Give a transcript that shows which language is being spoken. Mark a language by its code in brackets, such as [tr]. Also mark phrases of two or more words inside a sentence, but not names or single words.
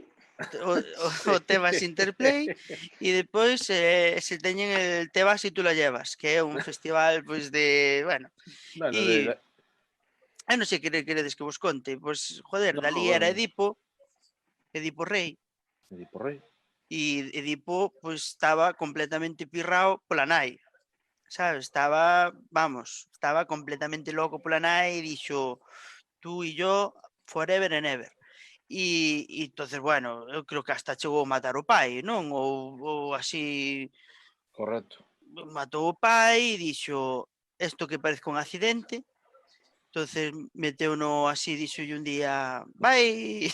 [gl] O Tebas Interplay e depois se teñen el Tebas e [es] tú la llevas, [gl] que é un festival pois de, bueno, e non sei que queredes que vos conte, pois, joder, dali era Edipo Rei, e Edipo pois estaba completamente pirrao pola nai, sabes, estaba completamente loco pola nai e dixo, [es] tú e yo [en] forever and ever. [gl] E entonces, bueno, eu creo que hasta chegou a matar o pai, non? Ou así... Correcto. Matou o pai e dixo, isto que parece un accidente, entonces meteu-no así, dixo un día, vai...